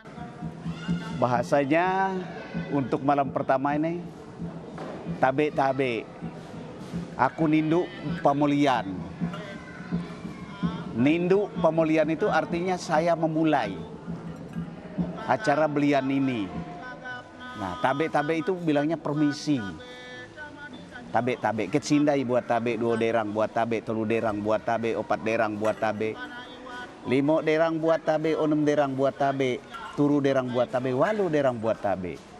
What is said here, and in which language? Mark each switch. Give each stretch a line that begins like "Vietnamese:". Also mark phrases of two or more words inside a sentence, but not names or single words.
Indonesian: Bahasanya untuk malam pertama ini tabe-tabe.
Land Dayak languages: Aku ninduk pamulian. Ninduk pamulian
Indonesian: itu artinya saya memulai acara belian ini. Nah, tabe-tabe itu bilangnya permisi. Tabe-tabe, kecindai buat tabe, 2 derang buat tabe, 3 derang buat tabe, 4 derang buat tabe, 5 derang buat tabe, 6 derang buat tabe, 7 derang buat tabe, 8 derang buat tabe.